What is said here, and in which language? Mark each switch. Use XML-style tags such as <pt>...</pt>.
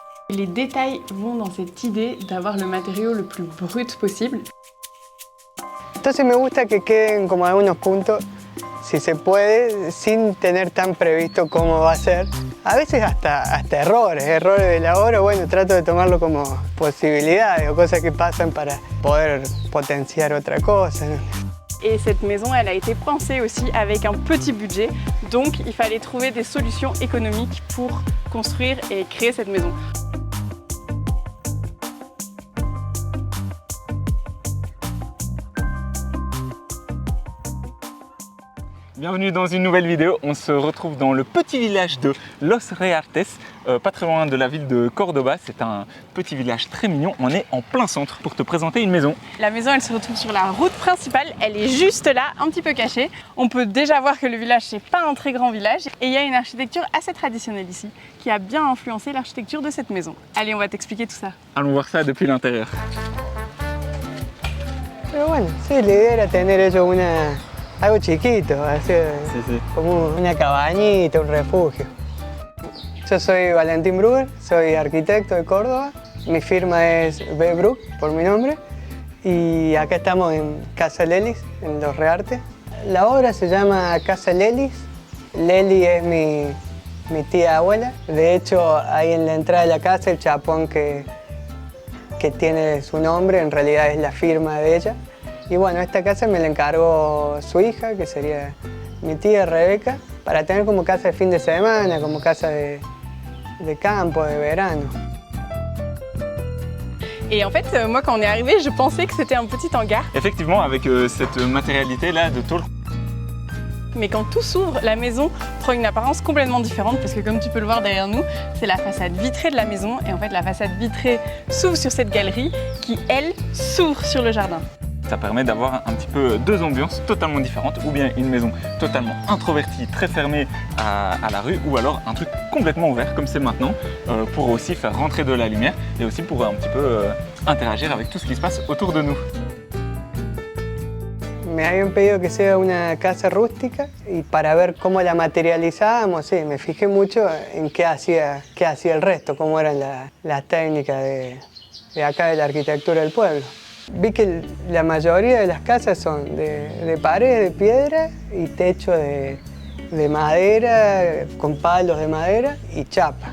<fr>Les détails vont dans cette idée d'avoir le matériau le plus brut possible.</fr> <es>Entonces me gusta que queden como algunos puntos, si se puede, sin tener tan previsto cómo va a ser. A veces hasta errores de la obra, bueno, trato de tomarlo como posibilidades o cosas que pasan para poder potenciar otra cosa, ¿no?</es> <fr>Et cette maison, elle a été pensée aussi avec un petit budget, donc il fallait trouver des solutions économiques pour construire et créer cette maison. Bienvenue dans une nouvelle vidéo. On se retrouve dans le petit village de Los Reartes, pas très loin de la ville de Cordoba. C'est un petit village très mignon. On est en plein centre pour te présenter une maison. La maison, elle se retrouve sur la route principale. Elle est juste là, un petit peu cachée. On peut déjà voir que le village, c'est pas un très grand village. Et il y a une architecture assez traditionnelle ici, qui a bien influencé l'architecture de cette maison. Allez, on va t'expliquer tout ça. Allons voir ça depuis l'intérieur.</fr> <es>Pero bueno, sí, la idea era tener ellos algo chiquito, así, Sí. como una cabañita, un refugio. Yo soy Valentín Brugger, soy arquitecto de Córdoba. Mi firma es B. Brug, por mi nombre. Y acá estamos en Casa Lelis, en Los Reartes. La obra se llama Casa Lelis. Leli es mi tía abuela. De hecho, ahí en la entrada de la casa, el chapón que tiene su nombre, en realidad es la firma de ella. Y bueno, esta casa me la encargó su hija, que sería mi tía Rebeca, para tener como casa de fin de semana, como casa de campo, de verano.</es> <fr>Et en fait, moi, quand on est arrivé, je pensais que c'était un petit hangar. Effectivement, avec cette matérialité-là de tôle. Mais quand tout s'ouvre, la maison prend une apparence complètement différente parce que comme tu peux le voir derrière nous, c'est la façade vitrée de la maison. Et en fait, la façade vitrée s'ouvre sur cette galerie qui, elle, s'ouvre sur le jardin. Ça permet d'avoir un petit peu deux ambiances totalement différentes, ou bien une maison totalement introvertie, très fermée à la rue, ou alors un truc complètement ouvert comme c'est maintenant, pour aussi faire rentrer de la lumière et aussi pour un petit peu interagir avec tout ce qui se passe autour de nous.</fr> <es>Me habían pedido que sea una casa rústica y para ver cómo la materializábamos, sí, me fijé mucho en qué hacía el resto, cómo eran las técnicas de acá de la arquitectura del pueblo. Vi que la mayoría de las casas son de paredes de piedra y techo de madera, con palos de madera y chapa.</es>